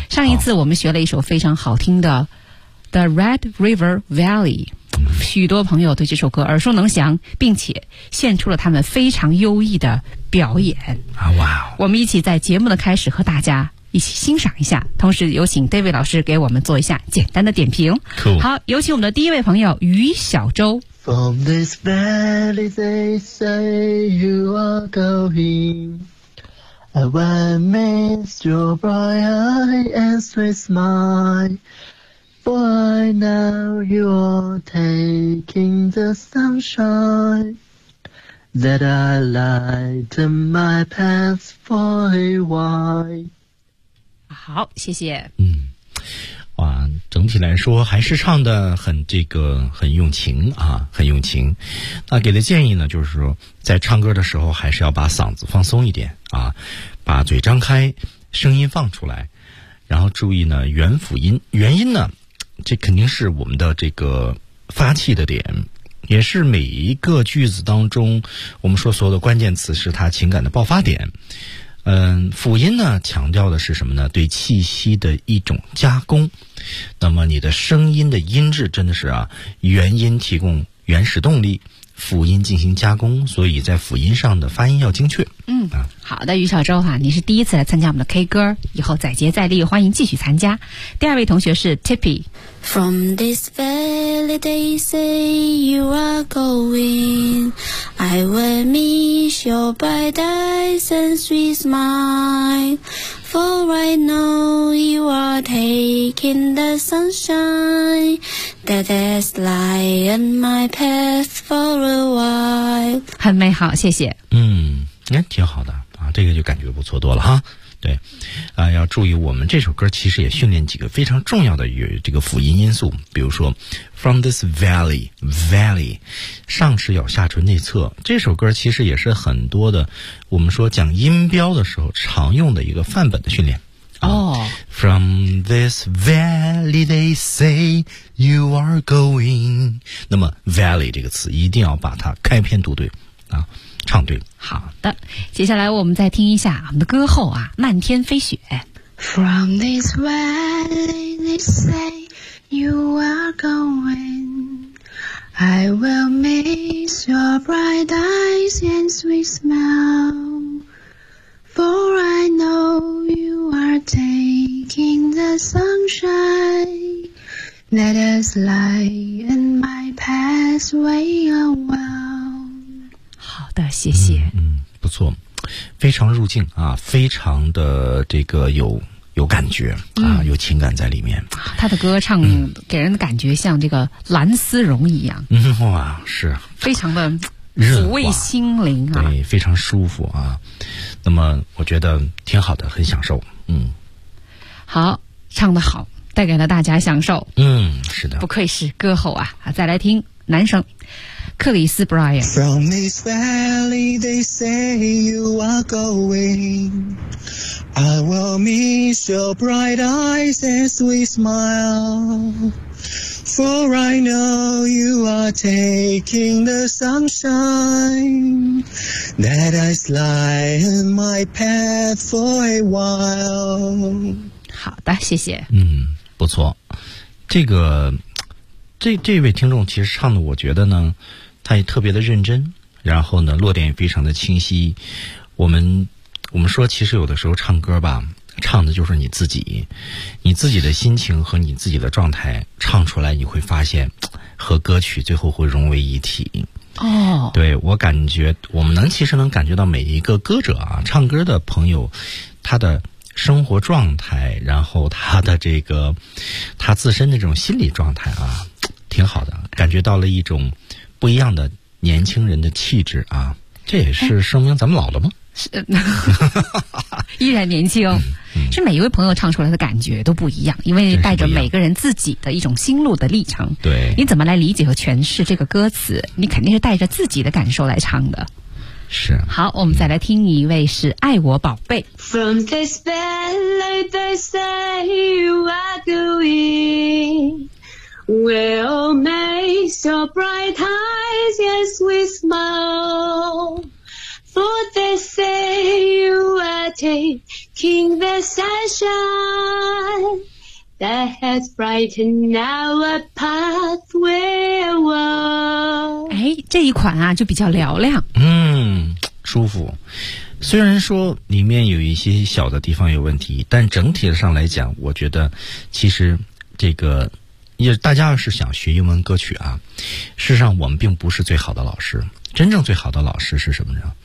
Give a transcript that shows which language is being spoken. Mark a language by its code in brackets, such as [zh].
[zh] 上一次我们学了一首非常好听的《The Red River Valley》，许多朋友对这首歌耳熟能详，并且献出了他们非常优异的表演。啊哇！我们一起在节目的开始和大家一起欣赏一下，同时有请 David 老师给我们做一下简单的点评。 [en] Cool. [zh] 好，有请我们的第一位朋友于小周。 [en] From this valley they say you are going, I will miss your bright eye and sweet smile, for I know you are taking the sunshine that I light in my path for a while. [zh] 好，谢谢。嗯，哇，整体来说还是唱的很这个很用情啊，很用情。那给的建议呢，就是说在唱歌的时候还是要把嗓子放松一点啊，把嘴张开，声音放出来，然后注意呢元辅音，元音呢这肯定是我们的这个发气的点，也是每一个句子当中我们说所有的关键词是它情感的爆发点。嗯，辅音呢强调的是什么呢？对气息的一种加工。那么你的声音的音质真的是啊，元音提供原始动力，辅音进行加工，所以在辅音上的发音要精确。嗯，好的，于小周哈，你是第一次来参加我们的 K 歌，以后再接再厉，欢迎继续参加。第二位同学是 Tippy。 [en] From this valley they say you are going, I will miss your bright eyes and sweet smile, for I know you are taking the sunshine. That is lie in my path for a while. [zh] 很美好，谢谢。嗯，挺好的啊，这个就感觉不错多了哈。对，要注意，我们这首歌其实也训练几个非常重要的这个辅音因素，比如说 [en] from this valley valley， [zh] 上齿咬下唇内侧。这首歌其实也是很多的我们说讲音标的时候常用的一个范本的训练。 [en] From this valley they say you are going， [zh] 那么 valley 这个词一定要把它开篇读对啊，唱对。好的，接下来我们再听一下我们的歌后啊，漫天飞雪。 [en] From this valley they say you are going， I will miss your bright eyes and sweet smile， For I know you are taking the sunshine that has light in my pathway awhile。 [zh] 好的，谢谢。不错，非常入境啊，非常的这个有感觉啊，有情感在里面。他的歌唱给人的感觉像这个蓝丝绒一样。哇，是非常的抚慰心灵啊，对，非常舒服啊。那么我觉得挺好的，很享受。好，唱得好，带给了大家享受。是的，不愧是歌后啊。再来听男生克里斯 Brian。 [en] From this valley they say you are going， I will miss your bright eyes and sweet smile， For I know you are taking the sunshine that has light in my path for a while。 [zh] 好的，谢谢。不错，这位听众其实唱的我觉得呢他也特别的认真，然后呢落点也非常的清晰。我们说其实有的时候唱歌吧，唱的就是你自己的心情和你自己的状态，唱出来你会发现和歌曲最后会融为一体。对，我感觉我们其实能感觉到每一个歌者啊，唱歌的朋友，他的生活状态，然后他的这个他自身的这种心理状态啊，挺好的，感觉到了一种不一样的年轻人的气质啊。这也是说明咱们老了吗？是，依然年轻。是每一位朋友唱出来的感觉都不一样，因为带着每个人自己的一种心路的历程。对，你怎么来理解和诠释这个歌词，你肯定是带着自己的感受来唱的。是，好，我们再来听一位，是爱我宝贝。 [en] From this valley they say you are going，Will make your bright eyes and sweet smile， For they say you are taking the sunshine that has brightened our pathway a while。 [zh] 哎，这一款啊就比较嘹亮。舒服，虽然说里面有一些小的地方有问题，但整体上来讲我觉得其实这个也，大家要是想学英文歌曲啊，事实上我们并不是最好的老师，真正最好的老师是什么呢？